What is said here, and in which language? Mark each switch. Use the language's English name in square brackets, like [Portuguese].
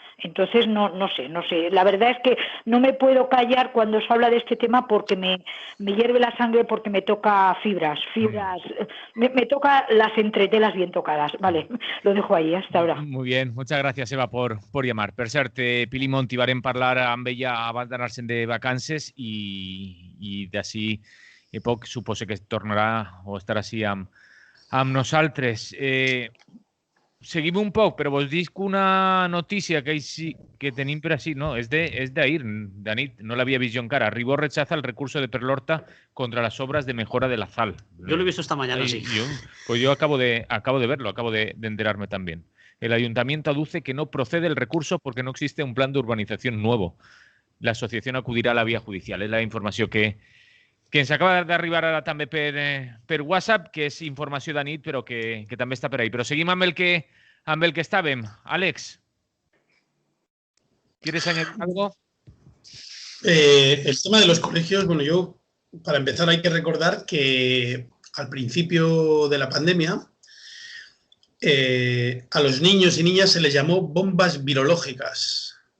[Spanish] Entonces, no sé. La verdad es que no me puedo callar cuando se habla de este tema, porque me hierve la sangre, porque me toca fibras, me toca las entretelas bien tocadas. Vale, lo dejo ahí, hasta ahora. Muy bien, muchas gracias, Eva, por llamar. [Catalan] Per cert, Pili Monti varen parlar amb ella abans d'anar-se'n de vacances i d'ací a poc suposo que tornarà o estarà així amb nosaltres. Seguim un poc, però vos dic una notícia que tenim per així, no, és d'ahir, de nit, no l'havia vist jo encara. [Spanish] Ribó rechaza el recurso de Perlorta contra las obras de mejora de la Sal. Yo lo he visto esta mañana, sí. Yo acabo de verlo, acabo de enterarme también. El ayuntamiento aduce que no procede el recurso porque no existe un plan de urbanización nuevo. La asociación acudirá a la vía judicial. [Catalan] És la informació que ens acaba d'arribar ara també per WhatsApp, que és informació de nit, però que també està per ahí. Però seguim amb el que estàvem. [Spanish] Àlex, ¿quieres añadir algo? El tema de los colegios, bueno, yo, para empezar, hay que recordar que al principio de la pandemia a los niños y niñas se les llamó bombas virológicas.